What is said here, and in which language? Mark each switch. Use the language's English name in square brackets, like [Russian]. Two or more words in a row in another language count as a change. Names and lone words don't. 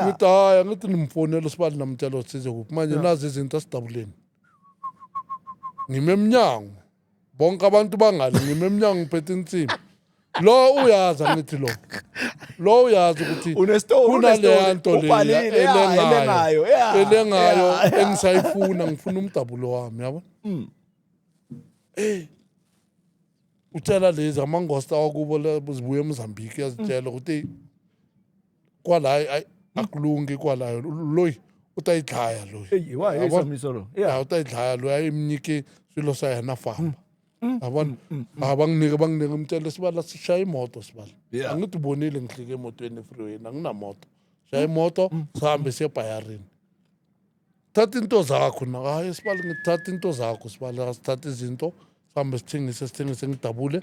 [Zulu] ngithi hayi ngithi nimfonela sibali namtshela size kuphi manje nazi izinto asidabuleni ngime emnyango bonke abantu bangale ngime emnyango ngiphethe insimbi lo uyazi ngithi lo uyazi ukuthi kunale nto elengayo engisayifuna ngifuna umdabulo wami yabo utshela lezi amangosta wakubo zibuye eMozambique yazitshela ukuthi kwala akulungi [Tsonga] kwalayo loyi utayidlaya loyi utayidlaya loyi ayimnike swilo sa yena famba yabona banginike [Zulu] umtshele sibala sishaya imoto sibala angithi ubonile ngihlike emotweni efreeway anginamoto shaya imoto sihambe siye eBhayarini thatha into zakho hayi sibala ngithatha into zakho sibala sithatha izinto sihambe sithengise ngidabule